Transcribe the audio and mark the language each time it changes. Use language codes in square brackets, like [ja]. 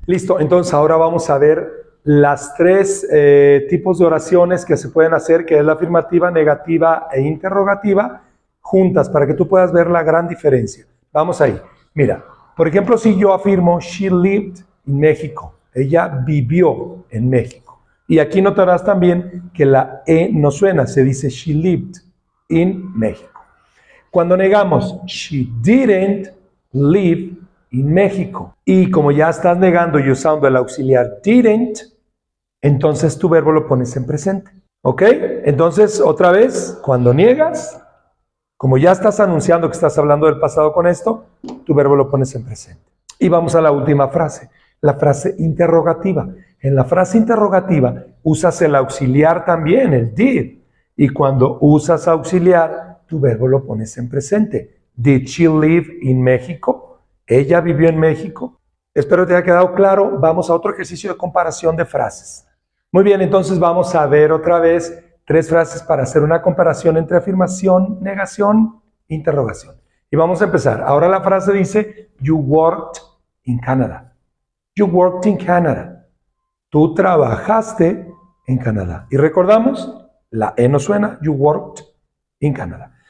[es] Listo, entonces ahora vamos a ver las tres tipos de oraciones que se pueden hacer, que es la afirmativa, negativa e interrogativa, juntas para que tú puedas ver la gran diferencia. Vamos ahí. Mira, por ejemplo, si yo afirmo, [en] she lived in México. [es] Ella vivió en México. Y aquí notarás también que la E no suena, se dice [en] she lived in México. [es] Cuando negamos, [en] she didn't live in México. [es] Y como ya estás negando y usando el auxiliar didn't, entonces tu verbo lo pones en presente. ¿Ok? Entonces, otra vez, cuando niegas, como ya estás anunciando que estás hablando del pasado con esto, tu verbo lo pones en presente. Y vamos a la última frase, la frase interrogativa. En la frase interrogativa usas el auxiliar también, el did. Y cuando usas auxiliar, tu verbo lo pones en presente. [en] Did she live in México? [es] ¿Ella vivió en México? Espero te haya quedado claro. Vamos a otro ejercicio de comparación de frases. Muy bien, entonces vamos a ver otra vez tres frases para hacer una comparación entre afirmación, negación, interrogación. Y vamos a empezar. Ahora la frase dice, [en] you worked in Canada. You worked in Canada. [es] Tú trabajaste en Canadá. Y recordamos, la E no suena, [en] you worked in Canada.